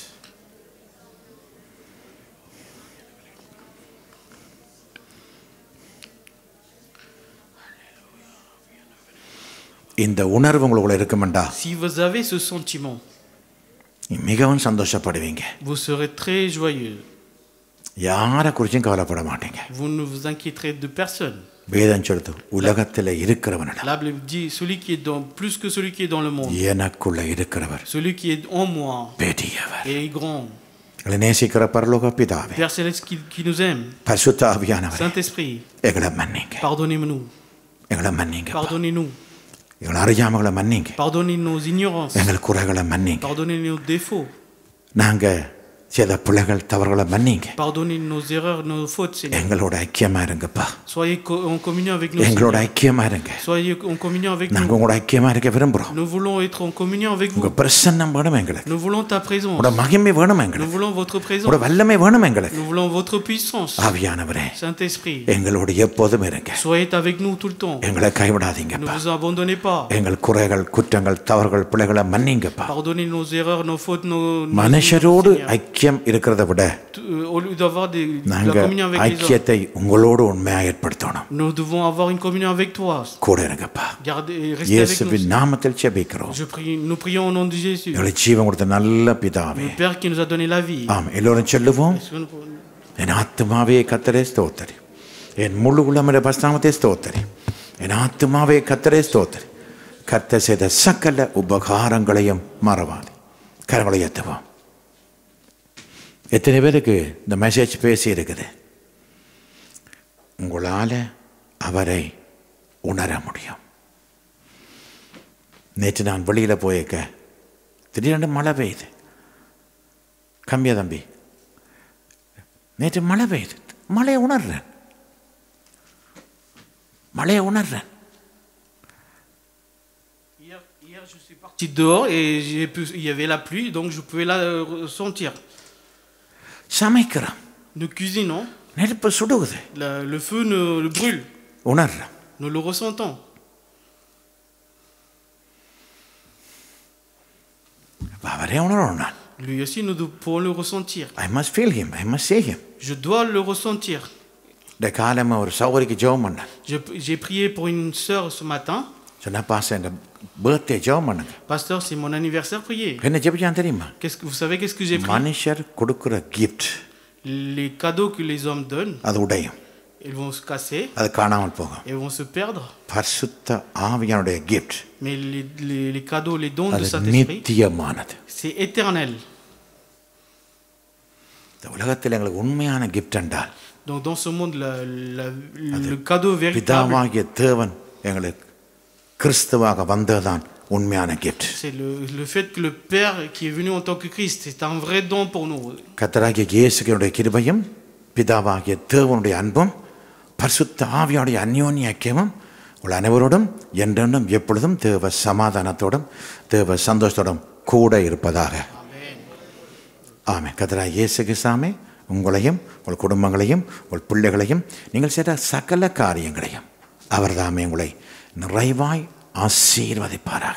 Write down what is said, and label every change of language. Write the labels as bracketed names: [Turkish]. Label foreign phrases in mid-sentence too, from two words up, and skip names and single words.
[Tamil] இந்த உணர்வு உங்களுக்குள்ள இருக்குமெண்டா [French] Si vous avez ce sentiment, [Tamil] மிகவும் சந்தோஷப்படுவீங்க. [French] vous serez très joyeux. [Tamil] யாரை குறிச்சும் கவலைப்பட மாட்டீங்க. [French] Vous ne vous inquiéterez de personne. [Tamil] வேதம் சொல்லுது உலகத்தில் இருக்கிறவனிடம் [French] La Bible dit celui qui est dans plus que celui qui est dans le monde. [Tamil] எனக்குள்ள இருக்கிறவர் [French] Celui qui est en moi [Tamil] பெரியவர். [French] est grand. [Tamil] எங்களை நேசிக்கிற பரலோக பிதாவே, [French] Père céleste qui nous aime. [Tamil] பரிசுத்த ஆவியானவரே, [French] Saint-Esprit, [Tamil] எங்களை மன்னிங்க. [French] pardonnez-nous. [Tamil] எங்களை மன்னிங்க. [French] Pardonnez-nous. [Tamil] எங்களை அறியாமகளை மன்னிங்க. [French] Pardonnez nos ignorances. [Tamil] எங்கள் குறைகளை மன்னிங்க. [French] Pardonnez nos défauts. [Tamil] நாங்க சில பிள்ளைகள் தவறுகளை மன்னிங்க. [French] Pardonnez nos erreurs, nos fautes, Seigneur. [Tamil] எங்களோட ஐக்கியமா இருங்கப்பா. [French] Soyez en communion avec nous. [Tamil] எங்களோட [French] Seigneur. [Tamil] ஐக்கியமா இருங்க. [French] Soyez en communion avec [Tamil] நாங்க [French] nous. [Tamil] உங்களோட ஐக்கியமா இருக்க விரும்புறோம். [French] Nous voulons être en communion avec [Tamil] உங்க [French] vous. [Tamil] பிரசன்னம் வேணும் எங்களுக்கு. [French] Nous voulons ta présence. [Tamil] உங்களோட மகிமை வேணும் [French] Nous [Tamil] எங்களுக்கு. [French] voulons votre présence. [Tamil] உங்களோட வல்லமை வேணும் எங்களுக்கு. [French] Nous voulons votre puissance. [Tamil] ஆவியானவரே, [French] Saint-Esprit, [Tamil] எங்களோட எப்போதும் இருங்க. [French] soyez avec nous tout le temps. [Tamil] எங்களை [French] Ne [Tamil] கைவிடாதீங்கப்பா. [French] vous abandonnez pas. [Tamil] எங்கள் குறைகள் குற்றங்கள் தவறுகள் பிள்ளைகளை மன்னிங்கப்பா. [French] Pardonnez nos erreurs, nos fautes, nos [Tamil] மனுஷரோடு [French] Seigneur. [Tamil] ஐக்கியம் இருக்கிறத விட [French] Au lieu d'avoir de la [Tamil] நாங்க [French] communion avec les hommes, [Tamil] ஐக்கியத்தை உங்களோடு உண்மையா ஏற்படுத்தணும். [French] nous devons avoir une communion avec toi. [Tamil] கூட இருங்கப்பா. [French] Gardez, restez avec [Tamil] இயேசுவின் [French] nous. [Tamil] நாமத்தில் ஜெபிக்கிறோம். [French] Nous prions au nom de Jésus, [Tamil] எங்களை ஜீவன் கொடுத்த நல்ல பிதாவே. [French] le Père qui nous a donné la vie. [Tamil] ஆம், எல்லோரும் சொல்லுவோம். [French] Est-ce que nous- [Tamil] என் ஆத்துமாவே கர்த்தரே ஸ்தோத்திரி. என் முழு உள்ளமுடைய பரிசுத்தநாமத்தை ஸ்தோத்திரி. என் ஆத்துமாவே கர்த்தரே ஸ்தோத்திரி. கர்த்தர் செய்த சகல உபகாரங்களையும் மறவாதே. கரங்களை ஏற்றுவோம். எத்தனை பேருக்கு இந்த மெசேஜ் பேசி இருக்குது? உங்களால் அவரை உணர முடியும். நேற்று நான் வெளியில் போயிருக்க திடீரென்று மழை பெய்யுது. கம்மியா தம்பி, நேற்று மழை பெய்யுது. மழையை உணர்றேன். [French] Hier, je suis parti dehors et il y avait la pluie, donc je pouvais la ressentir. [Tamil] சமைக்கிறோம். [French] Nous cuisinons, [Tamil] நெருப்பு சுடுகுது. [French] le feu le brûle, [Tamil] உணர்றோம். [French] nous le ressentons. [Tamil] அவரே உணரணும். நான் [French] Lui aussi, nous pouvons le ressentir. [English] I must feel him, I must say him. [French] Je dois le ressentir. [Tamil] இந்த காலமாக ஒரு சௌகரிக்கு ஜெபம் பண்ணேன். [French] J'ai prié pour une sœur ce matin. [Tamil] சொன்ன பாச இந்த பர்த்டே ஜெபம் பண்ணுங்க. [French] Pasteur, c'est mon anniversaire, priez. [Tamil] என்ன ஜெபிச்சான் தெரியுமா? [French] Vous savez qu'est-ce que j'ai prié? [Tamil] மனுஷர் கொடுக்குற கிஃப்ட் [French] Les cadeaux que les hommes donnent, [Tamil] அது உடையும். [French] ils vont se casser [Tamil] அது காணாமல் போகும். [French] et vont se perdre. [Tamil] பரிசுத்த ஆவியானுடைய gift [French] Mais les cadeaux, les dons de [Tamil] அது [French] Saint-Esprit, [Tamil] நித்தியமானது. [French] c'est éternel. [Tamil] இந்த உலகத்தில் எங்களுக்கு உண்மையான gift என்றால் [French] Donc dans ce monde, le cadeau véritable, [Tamil] பிதாவாகிய தேவன் எங்களுக்கு கிறிஸ்துவாக வந்ததுதான் உண்மையான gift. [French] c'est le fait que le Père qui est venu en tant que Christ, c'est un vrai don pour nous. [Tamil] கர்த்தராகிய இயேசுவினுடைய கிருபையும் பிதாவாகிய தேவனுடைய அன்பும் பரிசுத்த ஆவியானுடைய அந்யோன்ய ஐக்கியமும் உங்கள் அனைவரோடும் என்றென்றும் எப்பொழுதும் தேவ சமாதானத்தோடும் தேவ சந்தோஷத்தோடும் கூட இருப்பதாக. ஆமென். கர்த்தராகிய இயேசு கிறிஸ்துவே உங்களையும் உங்கள் குடும்பங்களையும் உங்கள் பிள்ளைகளையும் நீங்கள் செய்த சகல காரியங்களையும் அவர் தாமே உங்களை நிறைவாய் ஆசீர்வதிப்பாராக.